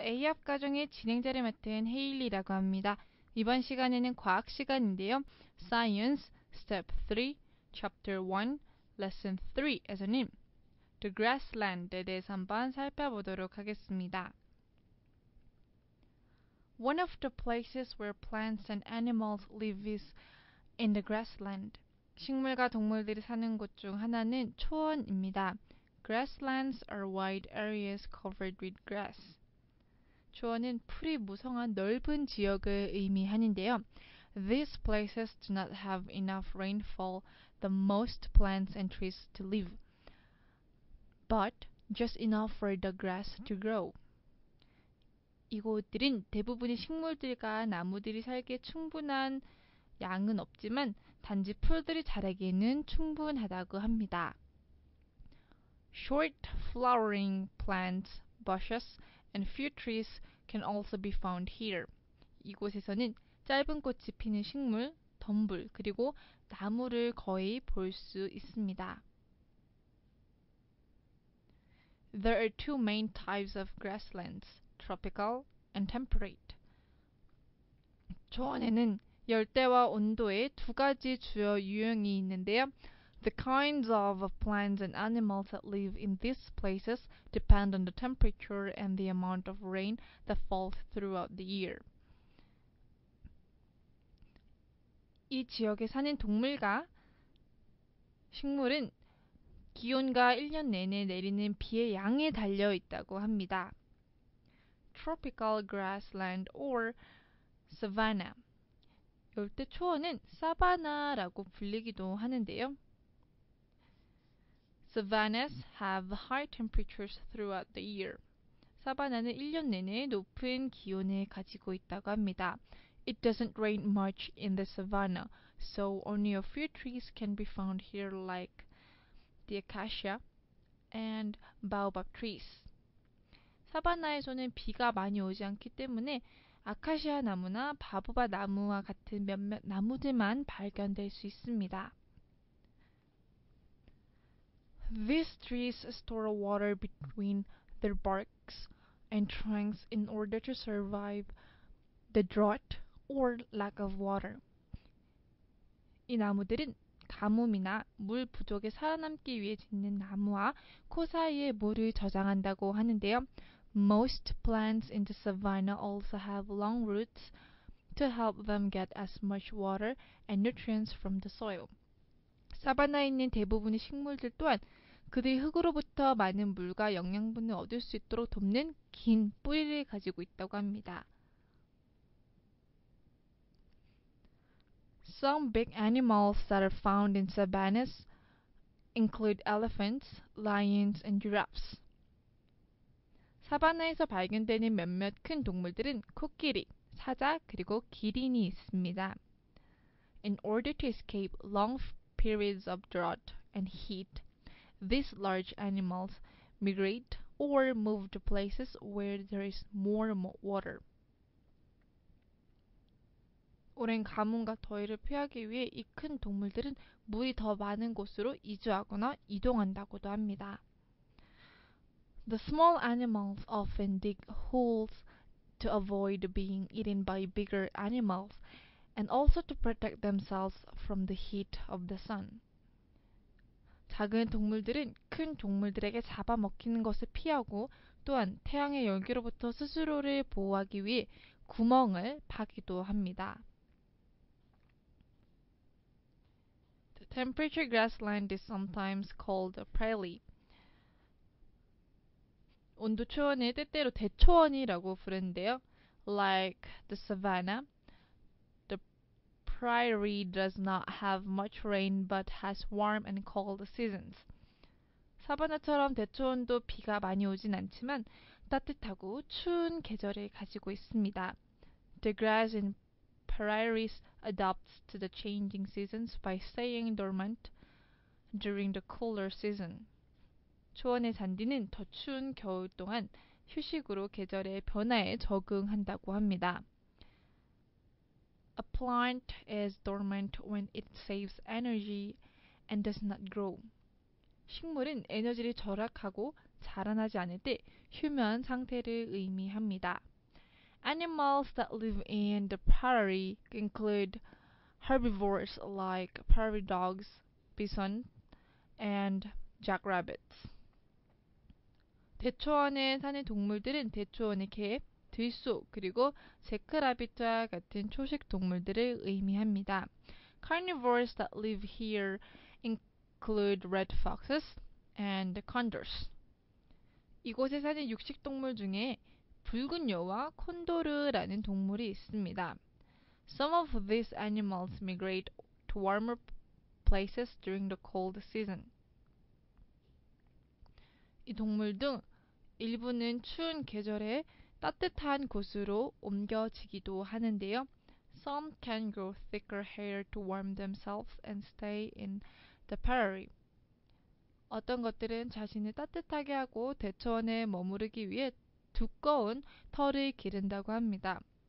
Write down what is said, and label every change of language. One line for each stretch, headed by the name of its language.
Korean: A합 과정의 진행자를 맡은 헤일리라고 합니다. 이번 시간에는 과학 시간인데요. Science, Step 3, Chapter 1, Lesson 3에서는 The Grassland에 대해서 한번 살펴보도록 하겠습니다.
English: One of the places where plants and animals live is in the grassland.
Korean: 식물과 동물들이 사는 곳 중 하나는 초원입니다.
English: Grasslands are wide areas covered with grass.
Korean: 초원은 풀이 무성한 넓은 지역을 의미하는데요.
English: These places do not have enough rainfall the most plants and trees to live, but just enough for the grass to grow.
Korean: 이곳들은 대부분의 식물들과 나무들이 살기에 충분한 양은 없지만 단지 풀들이 자라기에는 충분하다고 합니다.
English: Short flowering plants, bushes, and few trees can also be found here.
Korean: 이곳에서는 짧은 꽃이 피는 식물, 덤불, 그리고 나무를 거의 볼 수 있습니다.
English: There are two main types of grasslands, tropical and temperate.
Korean: 초원에는 열대와 온도의 두 가지 주요 유형이 있는데요.
English: The kinds of plants and animals that live in these places depend on the temperature and the amount of rain that falls throughout the year.
Korean: 이 지역에 사는 동물과 식물은 기온과 1년 내내 내리는 비의 양에 달려 있다고 합니다.
English: Tropical grassland or savanna.
Korean: 열대 초원은 사바나라고 불리기도 하는데요.
English: Savannas have high temperatures throughout the year.
Korean: 사바나는 1년 내내 높은 기온을 가지고 있다고 합니다.
English: It doesn't rain much in the savanna, so only a few trees can be found here like the acacia and baobab trees.
Korean: 사바나에서는 비가 많이 오지 않기 때문에 아카시아 나무나 바보바 나무와 같은 몇몇 나무들만 발견될 수 있습니다.
English: These trees store water between their barks and trunks in order to survive the drought or lack of water.
Korean: 이 나무들은 가뭄이나 물 부족에 살아남기 위해 짓는 나무와 코 사이에 물을 저장한다고 하는데요.
English: Most plants in the savanna also have long roots to help them get as much water and nutrients from the soil.
Korean: 사바나에 있는 대부분의 식물들 또한 그들이 흙으로부터 많은 물과 영양분을 얻을 수 있도록 돕는 긴 뿌리를 가지고 있다고 합니다.
English: Some big animals that are found in savannas include elephants, lions, and giraffes.
Korean: 사바나에서 발견되는 몇몇 큰 동물들은 코끼리, 사자, 그리고 기린이 있습니다.
English: In order to escape long periods of drought and heat, these large animals migrate or move to places where there is more water.
Korean: 오랜 가뭄과 더위를 피하기 위해 이 큰 동물들은 물이 더 많은 곳으로 이주하거나 이동한다고도 합니다.
English: The small animals often dig holes to avoid being eaten by bigger animals and also to protect themselves from the heat of the sun.
Korean: 작은 동물들은 큰 동물들에게 잡아먹히는 것을 피하고 또한 태양의 열기로부터 스스로를 보호하기 위해 구멍을 파기도 합니다.
English: The temperature grassland is sometimes called a prairie.
Korean: 온도 초원을 때때로 대초원이라고 부르는데요.
English: Like the savanna, the prairie does not have much rain but has warm and cold seasons.
Korean: 사바나처럼 대초원도 비가 많이 오진 않지만 따뜻하고 추운 계절을 가지고 있습니다.
English: The grass in prairies adapts to the changing seasons by staying dormant during the cooler season.
Korean: 초원의 잔디는 더 추운 겨울 동안 휴식으로 계절의 변화에 적응한다고 합니다.
English: A plant is dormant when it saves energy and does not grow.
Korean: 식물은 에너지를 절약하고 자라나지 않을 때 휴면 상태를 의미합니다.
English: Animals that live in the prairie include herbivores like prairie dogs, bison, and jackrabbits.
Korean: 대초원에 사는 동물들은 대초원의 개, 들소, 그리고 제크라빗과 같은 초식 동물들을 의미합니다.
English: Carnivores that live here include red foxes and condors.
Korean: 이곳에 사는 육식 동물 중에 붉은 여와 콘도르라는 동물이 있습니다.
English: Some of these animals migrate to warmer places during the cold season.
Korean: 이 동물 중 일부는 추운 계절에 따뜻한 곳으로 옮겨지기도 하는데요.
English: Some can grow thicker hair to warm themselves and stay in the prairie.
Korean: 어떤 것들은 자신을 따뜻하게 하고 대초원에 머무르기 위해 두꺼운 털을 기른다고 합니다.